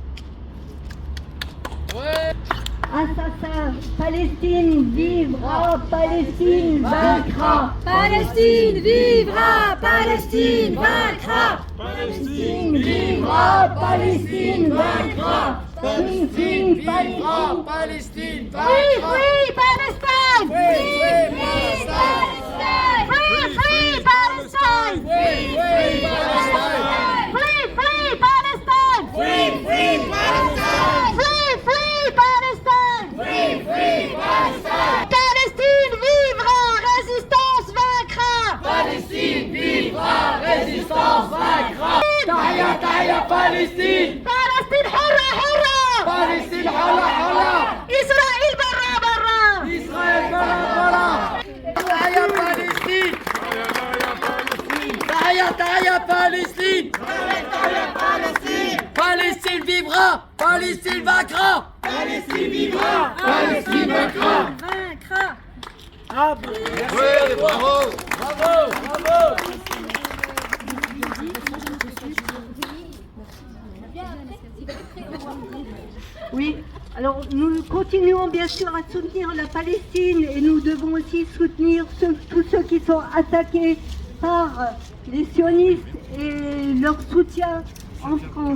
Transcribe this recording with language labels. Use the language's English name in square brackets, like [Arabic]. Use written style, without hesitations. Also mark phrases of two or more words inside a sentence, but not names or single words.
[French] Ouais. Assassin, Palestine vivra, Palestine vaincra. Palestine vivra, Palestine vaincra. Palestine vivra, Palestine vaincra. [English] Free, free, Palestine, [French] Palestine vaincra. [English] Free, Palestine. Free, Palestine. Free, Palestine. Free, Palestine. Free, Palestine. Free, Palestine. [French] Palestine vivra, résistance vaincra. Palestine vivra, résistance vaincra. [Arabic] تحيا، تحيا, Palestine. Palestine حرة حرة. Palestine حرة حرة. إسرائيل برا برا. Israël برا برا. Tahia, Palestine. تحيا، تحيا, Palestine. Tahia, Palestine. [French] Palestine vivra, Palestine vaincra. Palestine vivra, Palestine vaincra. Vaincra. Ah, oui, bravo, bravo, bravo. Oui, alors nous continuons bien sûr à soutenir la Palestine et nous devons aussi soutenir tous ceux qui sont attaqués par les sionistes et leur soutien en France.